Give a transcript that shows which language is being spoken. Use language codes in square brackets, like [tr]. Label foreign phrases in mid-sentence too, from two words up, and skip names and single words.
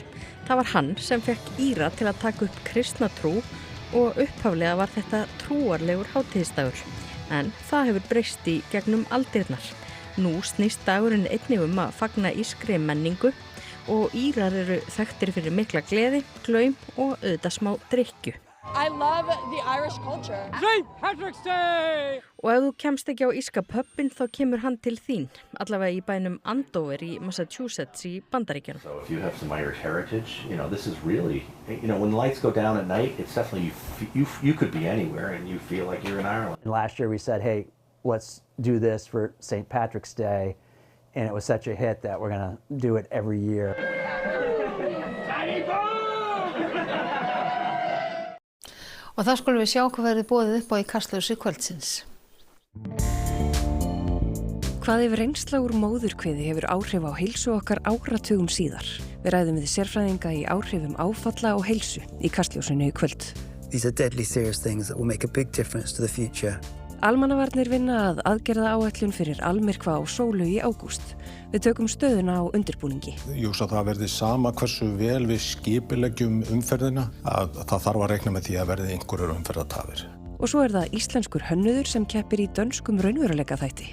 [is] Það var hann sem fekk Íra til að taka upp kristna trú og upphaflega var þetta trúarlegur hátíðisdagur. En það hefur breyst í gegnum aldirnar. Nú snýst dagurinn einnig að fagna írskri menningu og Írar eru þekktir fyrir mikla gleði, glaum og auðvitað smá drykkju. [en] I love the Irish culture. St. Patrick's Day! [is] Og ef þú kemst ekki á írska pubin þá kemur hann til þín, allavega í bænum Andover í Massachusetts í Bandaríkjunum. [en] So if you have some Irish heritage, this is really, when the lights go down at night, it's definitely, you could be anywhere and you feel like you're in Ireland. Last year we said, hey, let's do this for St. Patrick's Day, and it was such a hit that we're going to do it every year. [is] Og það skulum við sjá hvað verður boðið upp á í Kastljósi kvöldsins. Hvað ef reynsla úr móðurkviði hefur áhrif á heilsu okkar áratugum síðar? Við ræðum við sérfræðinga í áhrifum áfalla og heilsu í Kastljósinu í kvöld. [en] These are deadly serious things that will make a big difference to the future. [is] Almannavarnir vinna að aðgerðaáætlun fyrir almyrkva á sólu í ágúst. Við tökum stöðuna á undirbúningi. Ég hugsa að það verði sama hversu vel við skipuleggjum umferðina að það þarf að reikna með því að verði einhverjur umferðartafir. Og svo það íslenskur hönnuður sem keppir í dönskum raunveruleikaþætti.